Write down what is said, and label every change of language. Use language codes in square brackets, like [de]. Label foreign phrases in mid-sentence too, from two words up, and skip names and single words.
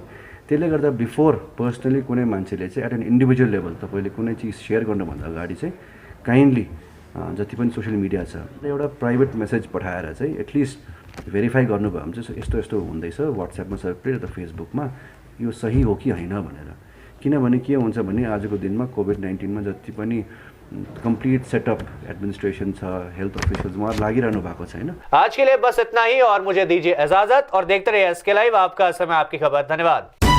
[ne] त्यसले गर्दा [en] before personally [ne] कुनै मान्छेले चाहिँ [en] at an individual level [ne] तपाईँले कुनै चिज सेयर गर्नुभन्दा अगाडि चाहिँ काइन्डली जति पनि [en] social media [ne] छ एउटा [en] private message [ne] पठाएर चाहिँ [en] at least verify [ne] गर्नुभयो भने चाहिँ यस्तो यस्तो हुँदैछ व्हाट्सएपमा सर्कुलेट या त फेसबुकमा, यो सही हो कि होइन भनेर। किनभने के हुन्छ भने आजको दिनमा COVID-19 मा जति पनि [en] complete setup administration [ne] छ, [en] health officers [ne] वहाँ लागिरहनु भएको छैन। [hi] आज के लिए बस इतना ही और मुझे दीजिए इजाजत और देखते रहिए SK लाइव, आपका समय आपकी खबर। धन्यवाद।